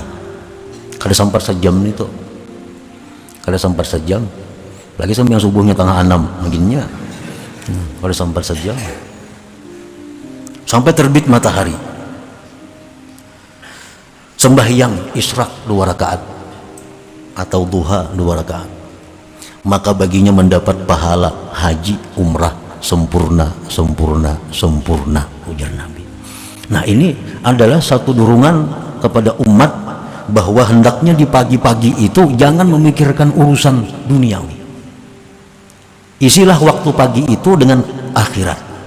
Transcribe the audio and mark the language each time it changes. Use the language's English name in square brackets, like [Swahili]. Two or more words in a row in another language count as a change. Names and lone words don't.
[Banjar] Kada sampai sejam itu, kada sampai sejam, lagi sembahyang subuhnya tengah 6 begininya, kada sampai sejam, sampai terbit matahari. [Indonesian] Sembahyang isyraq 2 rakaat atau duha 2 rakaat, maka baginya mendapat pahala haji umrah sempurna, ujar Nabi. Nah, ini adalah satu dorongan kepada umat bahwa hendaknya di pagi-pagi itu jangan memikirkan urusan duniawi. Isilah waktu pagi itu dengan akhirat.